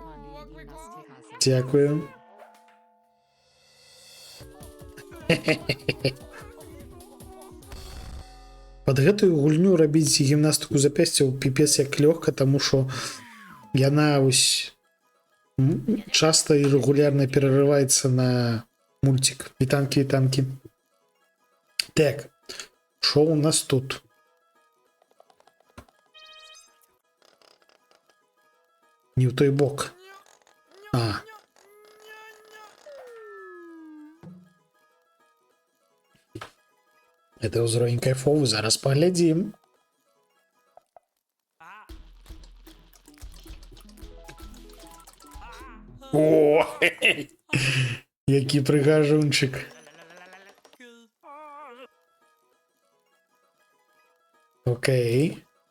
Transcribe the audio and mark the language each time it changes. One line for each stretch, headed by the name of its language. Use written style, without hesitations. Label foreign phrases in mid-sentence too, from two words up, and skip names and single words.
Ukrainian: Дякую.
Belarusian: Пад гэтую гульню рабіць гімнастыку запясцяў піпец як лёгка, таму што яна вось часта і рэгулярна перарываецца на мультик. Вітанкі, вітанкі. Так, што у нас тут? Не ў той бок. А. Это ўзровень кайфовы, зараз паглядзім. О, які прыгажунчык. Окей.